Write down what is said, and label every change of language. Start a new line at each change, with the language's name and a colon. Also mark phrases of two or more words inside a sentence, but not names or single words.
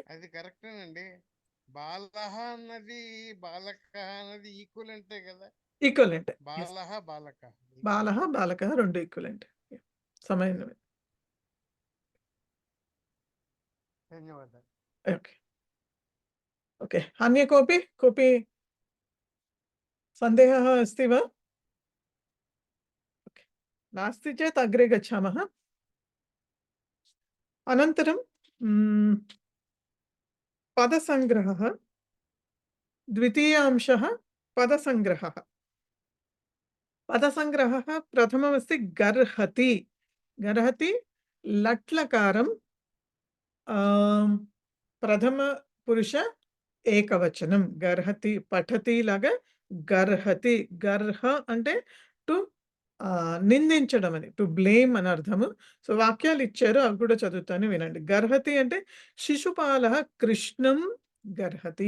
Telugu: అది కరెక్టేనండి. బాలహ అన్నది బాలక అన్నది ఈక్వలెంటే కదా. ఈక్వలెంట్. యెస్. బాలహ బాలక బాలహ, బాలకః 2 ఈక్వలెంట్. సమానమే. ధన్యవాదాలు. ఓకే.
Sanskrit: ओके, अन्य कोऽपि सन्देहः अस्ति वा? ओके, नास्ति चेत् अग्रे गच्छामः। अनन्तरं पदसङ्ग्रहः, द्वितीय अंशः पदसङ्ग्रहः। पदसङ्ग्रहः प्रथममस्ति गर्हति। गर्हति लट्लकारं प्रथमपुरुष ఏకవచనం.
Telugu: గర్హతి పఠతి లాగా గర్హతి. గర్హ అంటే టు నిందించడం అని,
English: to blame
Telugu: అని అర్థము. సో, వాక్యాలు ఇచ్చారు అవి కూడా చదువుతాను వినండి. గర్హతి అంటే
Sanskrit: శిశుపాలః కృష్ణం గర్హతి.